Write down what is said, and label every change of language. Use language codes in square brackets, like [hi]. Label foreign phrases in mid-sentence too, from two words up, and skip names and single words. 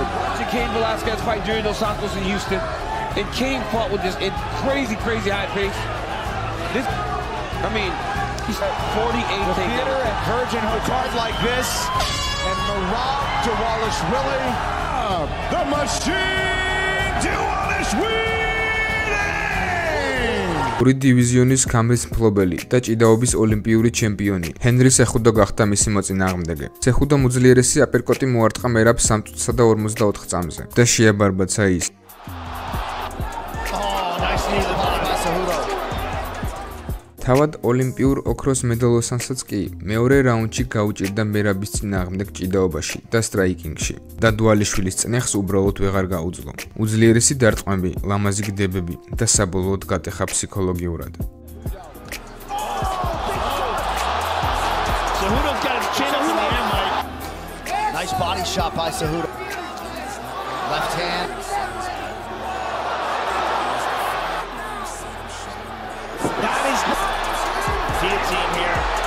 [en] Watching Cain Velasquez fight Junior Dos Santos in Houston, and Cain fought with this crazy high pace. This, I mean, he's 48 theater at Virgin Hotels like this, and Merab Dvalishvili, the machine Dvalishvili. [ka] ორი დივიზიონის გამრის მფლობელი და ჭიდაობის ოლიმპიური ჩემპიონი ჰენრი სეხუდო გახდა მისი მოწინააღმდეგე. სეხუდომ უძლიერესი აპერკოტი მოარტყა მერაბს 3 წუთსა და 54 წამზე და შეაბარბაცა ის. თავად ოლიმპიურ ოქროს მედალოსანსაც კი მეორე რაუნდში გაუჭირდა მერაბის წინააღმდეგ ჭიდაობაში და სტრაიკინგში და დვალიშვილის წნეხს უბრალოდ ვეღარ გაუძლო. უძლიერესი დარტყმები, ლამაზი გდებები და საბოლოოდ გატეხა ფსიქოლოგიურად. [en] Cejudo's got his chin up in the air, Mike. Nice body shot by Cejudo. Left hand. That is guillotine here.